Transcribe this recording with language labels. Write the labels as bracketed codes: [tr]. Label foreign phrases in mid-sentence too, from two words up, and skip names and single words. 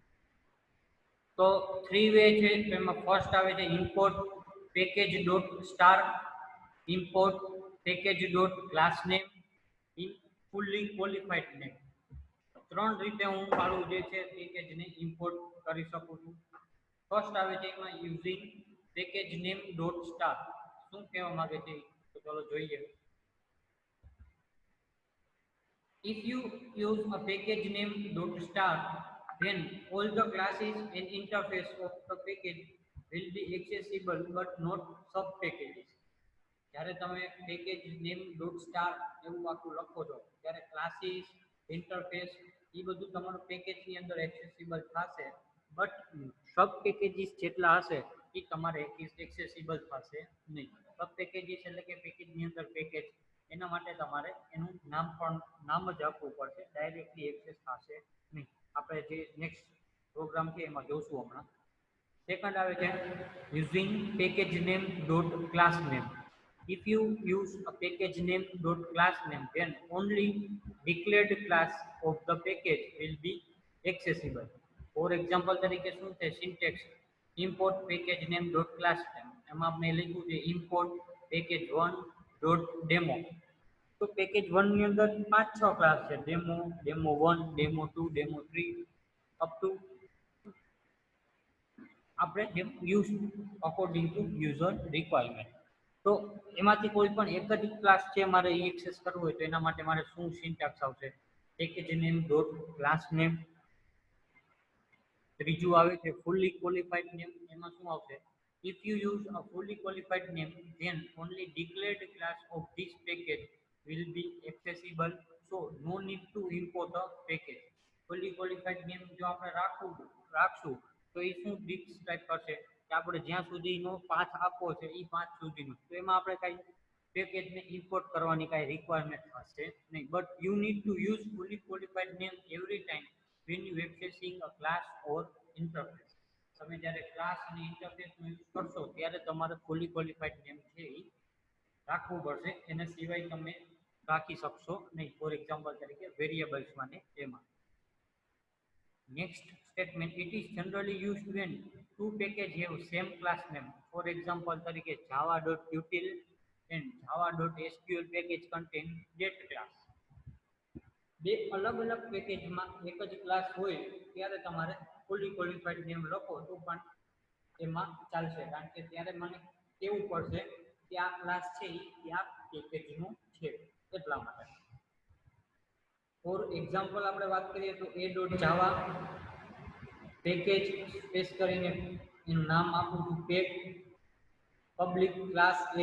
[en] તો three way [gu] છે, તો એમાં ફર્સ્ટ આવે છે [en] import package dot star, import package dot class name in fully qualified name. [gu] ત્રણ રીતે હું મારું જે છે પેકેજને ઇમ્પોર્ટ કરી શકું છું. [en] ફર્સ્ટ [gu] આવે છે એમાં [en] using package name dot star. [gu] શું કહેવા માંગે છે તો ચાલો જોઈએ. [en] If you use a package name .star, then all the classes and interface of the package will be accessible but not sub-packages. [gu] જ્યારે તમે [en] package name dot star [gu] એવું આખું લખો છો ત્યારે ક્લાસીસ, ઇન્ટરફેસ એ બધું તમારું પેકેજની અંદર એક્સેસિબલ થશે, [en] but sub packages [gu] જેટલા હશે એ તમારે એક્સેસિબલ થશે નહીં. [en] sub packages [gu] એટલે કે પેકેજની અંદર પેકેજ, એના માટે તમારે એનું નામ જ આપવું પડશે, ડાયરેક્ટલી એક્સેસ થશે નહીં. આપણે જે [en] next program [gu] છે એમાં જોશું હમણાં. સેકન્ડ આવે છે [en] using package name dot class name. If you use a package name dot class name, then only declared class of the package will be accessible. For example [gu] તરીકે શું છે [en] syntax import package name dot class name. [gu] એમાં આપણે લખ્યું છે [en] import package 1 dot demo. [gu] તો પેકેજ 1 ની અંદર 5-6 ક્લાસ છે, ડેમો, ડેમો 1, ડેમો 2, ડેમો 3 [en] up to [gu] આપણે જેમ યુઝ [en] according to user requirement. [gu] તો એમાંથી કોઈ પણ એક જ ક્લાસ છે મારે એ એક્સેસ કરવું હોય તો એના માટે મારે શું સિન્ટેક્સ આવશે? [en] package name dot class name. [gu] ત્રીજું આવે છે [en] fully qualified name. [gu] એમાં શું આવશે? [en] If you use a fully qualified name, then only declared class of this package will be accessible. So no need to import a package. Fully qualified name [gu] જો આપણે રાખશું તો એ શું ડિસ્ક્રાઇબ કરશે કે આપણે જ્યાં સુધીનો પાથ આપવો છે એ પાથ સુધીનો. તો એમાં આપણે કાંઈ પેકેજને ઇમ્પોર્ટ કરવાની કાંઈ રિક્વાયરમેન્ટ હશે નહીં. [en] but you need to use fully qualified name every time when you accessing a class or interface. [gu] તમે જ્યારે ક્લાસ અને ઇન્ટરફેસનો યુઝ કરશો ત્યારે તમારે [en] fully qualified name [gu] છે એ રાખવું પડશે. એના સિવાય તમે રાખી શકશો નહીં. [en] for example [gu] તરીકે વેરિયેબલ્સમાં ને એમાં. [en] Next statement, it is generally used when two packages have same class name. For example તરીકે java.util and java.sql package contain that class. [gu] બે અલગ અલગ પેકેજમાં એક જ ક્લાસ હોય ત્યારે તમારે [en] fully qualified name [gu] લખો તો પણ એમાં ચાલશે, કારણ કે ત્યારે મને કેવું પડશે કે આ ક્લાસ છે એ આ પેકેજનું છે એટલા માટે. [en] for example [gu] આપણે વાત કરીએ તો a.java પેકેજ સ્પેસ કરીને એનું નામ આપું છું [en] pack public class A.